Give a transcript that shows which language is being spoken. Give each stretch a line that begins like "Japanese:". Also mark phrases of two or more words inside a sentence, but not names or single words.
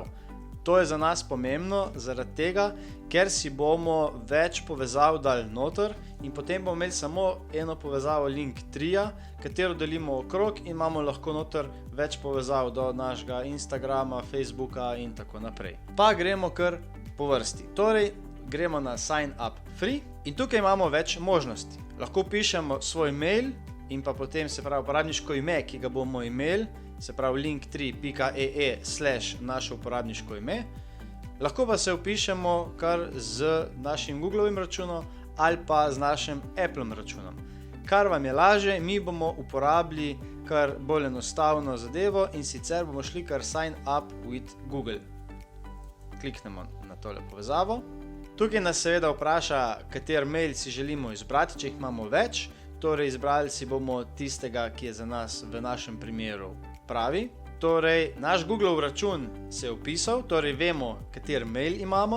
Slovenian: To je za nas pomembno zaradi tega, ker si bomo več povezav dali noter in potem bomo imeli samo eno povezavo Linktree, katero delimo okrog in imamo lahko noter več povezav do našega Instagrama, Facebooka in tako naprej. Pa gremo kar po vrsti. Torej, gremo na
English: sign up free
Slovenian: in tukaj imamo več možnosti. Lahko pišemo svoj mail in pa potem se pravi uporabniško ime, ki ga bomo imeli, se pravi linktree.ee/ naše uporabniško ime. Lahko pa se vpišemo kar z našim Googlovim računom ali pa z našim Appleom računom. Kar vam je lažje, mi bomo uporabili kar bolj enostavno zadevo in sicer bomo šli kar
English: sign up with Google.
Slovenian: Kliknemo na tole povezavo. Tukaj nas seveda vpraša, kater mail si želimo izbrati, če jih imamo več. Torej, izbrali si bomo tistega, ki je za nas v našem primeru pravi. Torej, naš Googlov račun se je vpisal, torej vemo, kater mail imamo.